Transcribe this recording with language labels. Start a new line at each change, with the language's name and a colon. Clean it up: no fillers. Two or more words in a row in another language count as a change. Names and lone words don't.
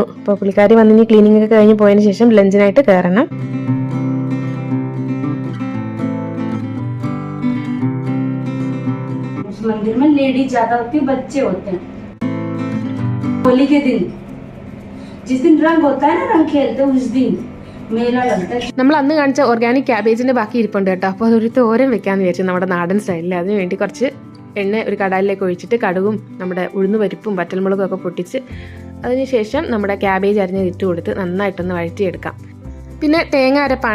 Malayalam: അപ്പോൾ പുള്ളിക്കാരി വന്നിനി ക്ലീനിങ് ഒക്കെ കഴിഞ്ഞ് പോയതിനു ശേഷം ലഞ്ചിനായിട്ട് കയറണം.
Hindi: मंदिर में लेडीज ज्यादा होती है, बच्चे होते हैं. होली के दिन जिस दिन रंग होता है ना, रंग खेलते हैं, उस दिन मेला लगता है.
Malayalam: നമ്മൾ അന്ന് കാണിച്ച
English: organic cabbage
Malayalam: ബാക്കി ഇരിപ്പുണ്ട് കേട്ടോ. അപ്പോൾ അതൊരു തോരൻ വെക്കാന്ന് വിചാരിച്ചു, നമ്മുടെ നാടൻ സ്റ്റൈലിൽ. അതിന് വേണ്ടി കുറച്ച് എണ്ണ ഒരു കടാലിലേക്ക് ഒഴിച്ചിട്ട് കടുകും നമ്മുടെ ഉഴുന്ന് പരിപ്പും വറ്റൽമുളകും ഒക്കെ പൊട്ടിച്ച് അതിനുശേഷം നമ്മുടെ ക്യാബേജ് അരിഞ്ഞ് ഇട്ട് കൊടുത്ത് നന്നായിട്ടൊന്ന് വഴറ്റിയെടുക്കാം. പിന്നെ തേങ്ങ അരപ്പാണ്.